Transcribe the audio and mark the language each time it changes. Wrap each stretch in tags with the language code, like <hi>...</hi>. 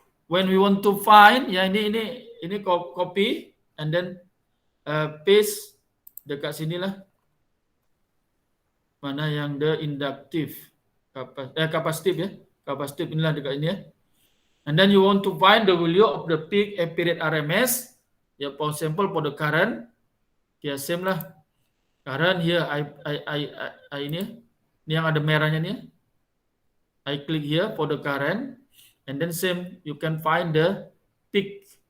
<en>When we want to find,</en> <ms>ya ini</ms> <en>copy and then paste</en> <ms>dekat sini lah. Mana yang the inductive, capacitive ya, capacitive inilah dekat ini ya.</ms> <en>And then you want to find the value of the peak period RMS. Ya, for example for the current, ya same lah. Current here, I</en> <ms>ini yang ada merahnya nih.</ms> <en>I click here for the current, and then same you can find the peak.</en>